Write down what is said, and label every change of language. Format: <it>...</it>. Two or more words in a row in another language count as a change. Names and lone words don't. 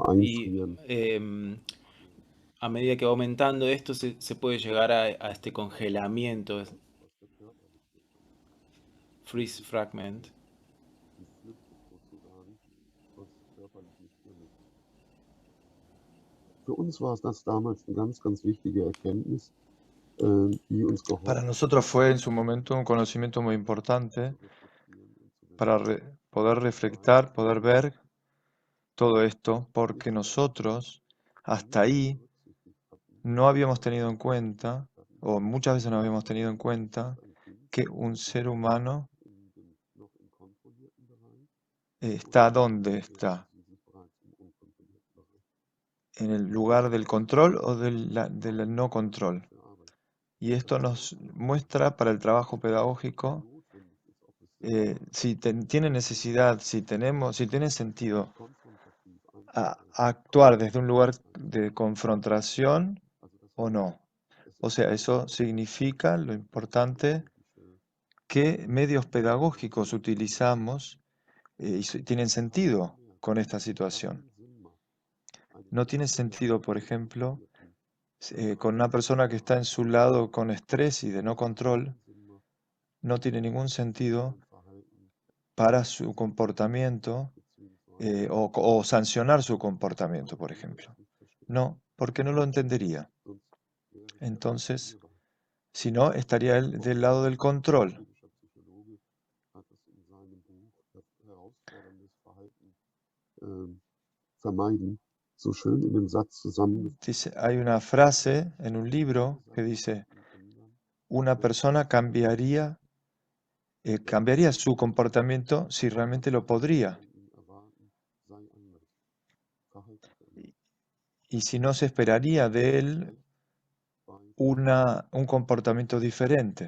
<es>Y</es> <de>einfrieren.</de> <es>a medida que va aumentando esto, se puede llegar a este congelamiento,</es> <de>Was der Körper nicht mehr kann.</de> <en>freeze fragment.</en> <de>Die flüchtet sozusagen, was körperlich nicht mehr möglich ist. Für uns war es das damals eine ganz, ganz wichtige Erkenntnis, die uns</de> <es>Para</es> <de>geholfen</de> <es>nosotros fue en su momento un conocimiento muy importante</es> <de>zu reflektieren und zu</de> <es>para</es> <de>wissen,</de> <es>poder reflectar, poder ver todo esto, porque nosotros hasta ahí</es> <de>berücksichtigt hatten,</de> <es>no habíamos tenido en cuenta, o muchas veces no habíamos tenido en cuenta,</es> <de>dass ein Kind</de> <es>que un ser humano</es> <de>in dem noch im kontrollierten Bereich</de> <es>está donde está,</es> <de>sie sich bereits im unkontrollierten Bereich</de> <es>en el lugar del control o del no control.</es> <de>verarbeitet.</de> <es>Y esto nos muestra para el trabajo pedagógico</es> <de>Notwendig ist, ob es</de> <es>si tiene necesidad, si tiene sentido</es> <de>konfrontativ</de> <es>a</es> <de>einzusetzen.</de> <es>actuar desde un lugar de confrontación</es> <de>Also das</de> <es>o</es> <de>heißt,</de> <es>no.</es> <de>es</de> <es>O</es> <de>ist</de> <es>sea, eso significa lo importante qué medios pedagógicos utilizamos y tienen sentido con esta situación. No tiene sentido, por ejemplo, con una persona que está en su lado con estrés y de no control, no tiene ningún sentido para su comportamiento o sancionar su comportamiento, por ejemplo. No, porque no lo entendería. Entonces, si no, estaría él del lado del control.</es> <de>Vermeiden, so schön in dem Satz</de> <es>Dice, hay una frase en un libro que dice, una persona cambiaría su comportamiento si realmente lo podría. Y si no, se esperaría de él un comportamiento diferente.</es>